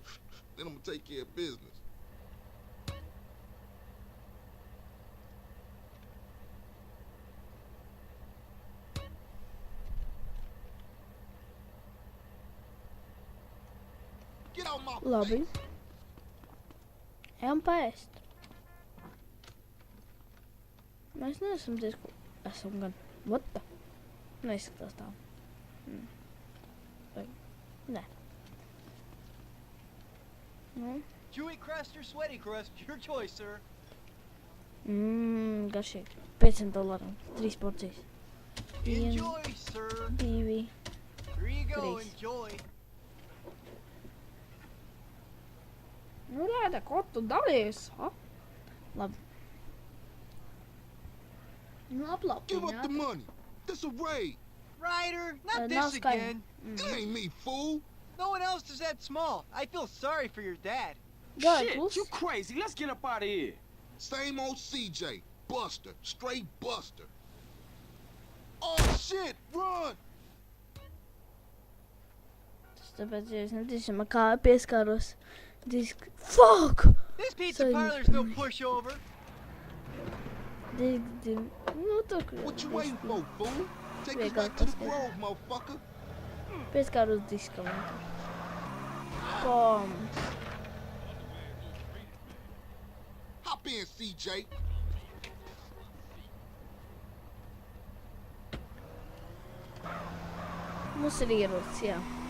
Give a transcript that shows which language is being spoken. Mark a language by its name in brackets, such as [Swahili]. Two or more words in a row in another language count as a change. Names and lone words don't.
[English] Then I'm gonna take care of business. Get out my [Latvian] Labi. [English] face. [Latvian] Ejam paēst. Mēs neesam diezko... Esam gan... [English] What the? [Latvian] Neizskatās tā. Vai... Nē. Nu? [English] Chewy crust or sweaty crust, your choice, sir. [Latvian] Garšīgi. $500. 3 porcijas. [English] Enjoy, sir. 2. Here you go, Please. enjoy. [Latvian] Nu, Rēda, ko tu dalies, ha? Labi. Nu, [English] Give up the [Latvian] aplaupiņā. [English] money. This a raid. Ryder, not [Latvian] Nav [English] this [Latvian] skaņa. [English] again. It ain't me, fool. No one else is that small. I feel sorry for your dad. [Latvian] Gāja [English] Shit, [Latvian] klusi. [English] you crazy. Let's get up out of here. Same old CJ. Buster. Straight Buster. Oh, shit! Run! [Latvian] Tas tāpēc, ja es neticam, kā pieskāros disk... [English] Fuck! This pizza So- parlor's no pushover. [Latvian] Nu, tur, kur [English] What you waiting for, fool? Take us Wake back up, to the let's go. grove, motherfucker. [Latvian] Pieskāros diskam. un tur. Bom! [English] Hop in, CJ. [Latvian] Mums ir ierocis, jā.